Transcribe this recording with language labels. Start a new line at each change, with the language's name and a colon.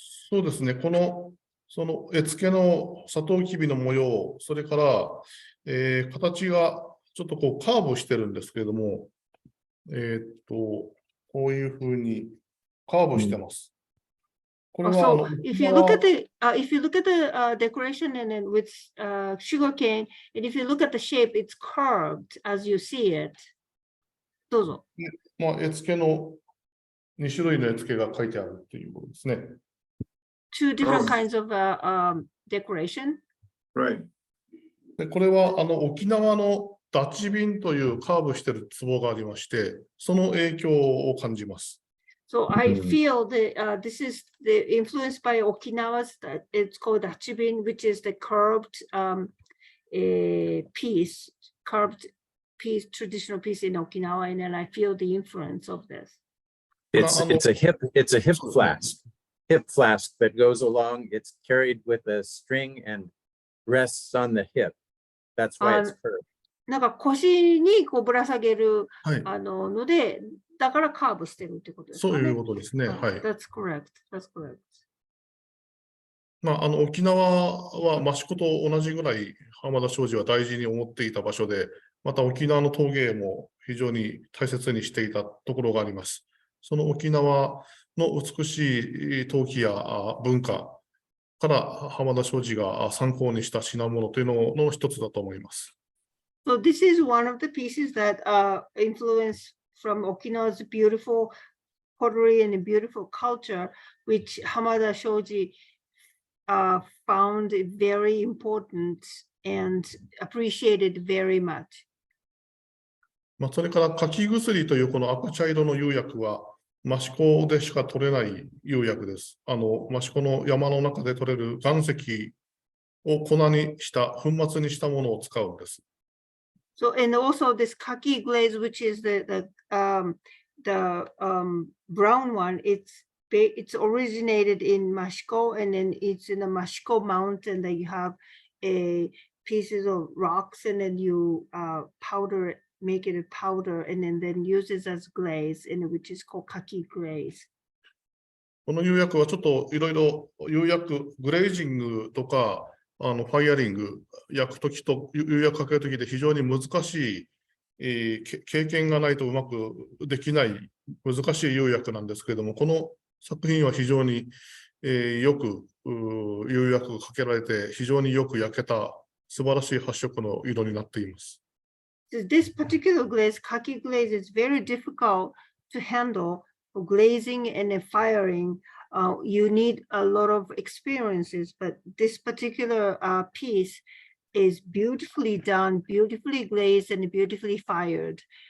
Japanese: そうですね、その絵付けのサトウキビの模様、それから、形がちょっとこうカーブしてるんですけれども、こういうふうにカーブしてます。これは
English: So if you look at the decoration and then with sugarcane, and if you look at the shape, it's curved as you see it.
Japanese: どうぞ。絵付けの2種類の絵付けが書いてあるということですね。
English: Two different kinds of decoration. Right.
Japanese: でこれは沖縄のダチビンというカーブしている壺がありまして、その影響を感じます。
English: So I feel that this is influenced by Okinawa's, it's called Hachibin, which is the curved piece, traditional piece in Okinawa, and then I feel the influence of this. It's a hip flask that goes along. It's carried with a string and rests on the hip. That's why it's curved.
Japanese: なんか腰にこうぶら下げるので、だからカーブしてるってことですかね。そういうことですね。はい。
English: That's correct. That's correct.
Japanese: 沖縄は益子と同じぐらい浜田庄司は大事に思っていた場所で、また沖縄の陶芸も非常に大切にしていたところがあります。その沖縄の美しい陶器や文化から浜田庄司が参考にした品物というのの一つだと思います。
English: So this is one of the pieces that influenced from Okinawa's beautiful pottery and beautiful culture, which Hamada Shoji found very important and appreciated very much.
Japanese: それから柿薬というこの赤茶色の釉薬は益子でしか取れない釉薬です。益子の山の中で取れる岩石を粉にした粉末にしたものを使うんです。
English: So and also this kaki glaze, which is the brown one, it's originated in Mashiko, and then it's in the Mashiko mountain that you have pieces of rocks, and then you powder it, make it a powder and then uses as glaze, and which is called kaki glaze.
Japanese: この釉薬はちょっといろいろ釉薬、グレージングとか、ファイアリング、焼くときと釉薬かけるときで非常に難しい、経験がないとうまくできない難しい釉薬なんですけれども、この作品は非常に、よく釉薬がかけられて、非常によく焼けた素晴らしい発色の色になっています。
English: So this particular glaze, kaki glaze, is very difficult to handle for glazing and firing. You need a lot of experiences, but this particular piece is beautifully done, beautifully glazed, and beautifully fired.